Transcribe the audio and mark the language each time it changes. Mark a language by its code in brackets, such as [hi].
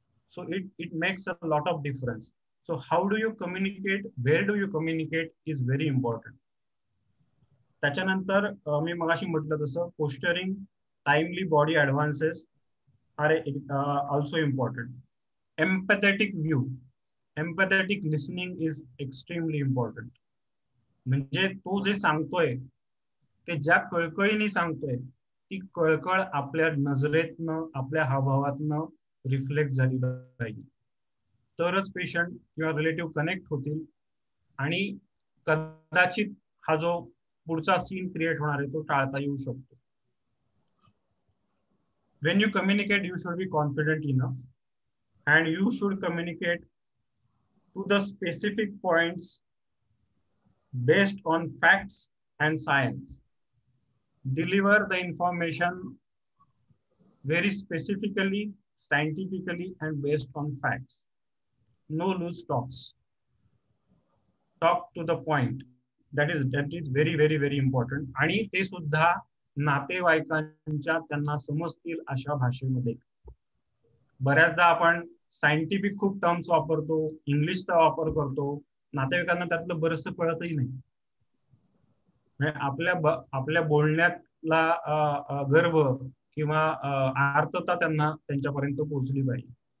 [en] So it makes a lot of difference. So how do you communicate, where do you communicate is very important. [mr] त्याच्यानंतर मी मगाशी म्हटलं तसं [en] Posturing, timely body advances are also important. Empathetic view, empathetic listening is extremely important. [mr] म्हणजे तो जे सांगतोय ते ज्या कळकळीने सांगतोय ती कळकळ आपल्या नजरेतनं, आपल्या हावभावातनं रिफ्लेक्ट झाली पाहिजे. तरच पेशंट किंवा रिलेटिव्ह कनेक्ट होतील आणि कदाचित हा जो पुढचा सीन क्रिएट होणार आहे तो टाळता येऊ शकतो. [en] When you communicate, you should be confident enough and you should communicate to the specific points based on facts and science. Deliver the information very specifically, scientifically, and based on facts. No loose talks. Talk to the point. That is very, very, very important. [mr] आणि ते सुद्धा नातेवाईकांच्या त्यांना समजतील अशा भाषेमध्ये. बऱ्याचदा आपण सायंटिफिक खूप टर्म्स वापरतो, इंग्लिशचा वापर करतो, नातेवाईकांना त्यातलं बरंचसं कळतही नाही. आपल्या बोलण्यातला गर्व किंवा आर्तता त्यांना त्यांच्यापर्यंत पोहोचली पाहिजे.